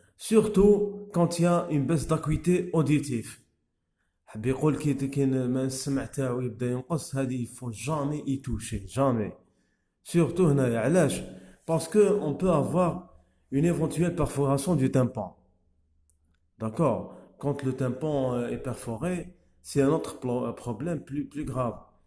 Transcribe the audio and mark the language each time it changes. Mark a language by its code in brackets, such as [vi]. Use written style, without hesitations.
[fr] Surtout quand il y a une baisse d'acuité auditive. [ar] حب يقول كي ما السمع تاعو يبدا ينقص, هذه [fr] faut jamais y toucher, jamais. Surtout [ar] هنايا علاش؟ [fr] Parce que on peut avoir une éventuelle perforation du tympan. D'accord? Quand le tympan est perforé, c'est un autre problème plus grave.